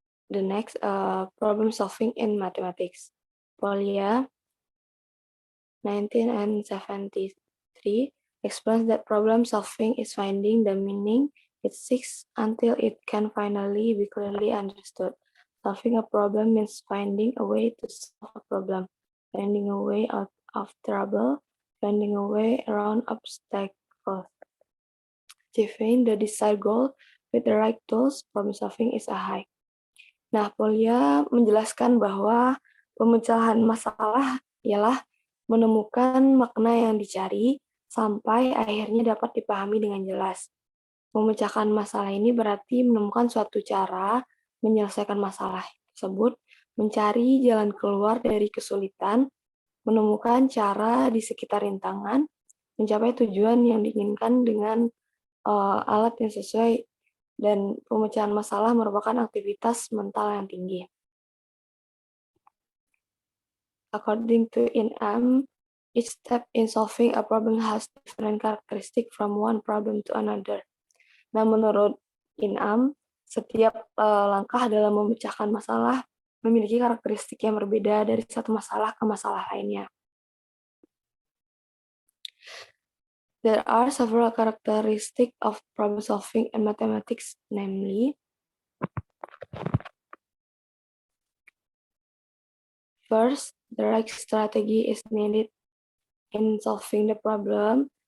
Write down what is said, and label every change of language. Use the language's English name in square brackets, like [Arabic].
[English] the next, problem solving in mathematics. Polya 1973 explains that problem solving is finding the meaning it seeks until it can finally be clearly understood. Solving a problem means finding a way to solve a problem, finding a way out of trouble, finding a way around obstacles. Achieving the desired goal with the right tools, problem solving is a high. [Indonesian] Nah, Polya menjelaskan bahwa pemecahan masalah ialah menemukan makna yang dicari sampai akhirnya dapat dipahami dengan jelas. Memecahkan masalah ini berarti menemukan suatu cara menyelesaikan masalah tersebut, mencari jalan keluar dari kesulitan, menemukan cara di sekitar rintangan, mencapai tujuan yang diinginkan dengan alat yang sesuai, dan pemecahan masalah merupakan aktivitas mental yang tinggi. [English] According to INAM, each step in solving a problem has different characteristic from one problem to another. [Indonesian] Nah, menurut INAM, setiap langkah dalam memecahkan masalah memiliki karakteristik yang berbeda dari satu masalah ke masalah lainnya. [English] There are several characteristics of problem solving in mathematics, namely, first, the right strategy is needed in solving the problem.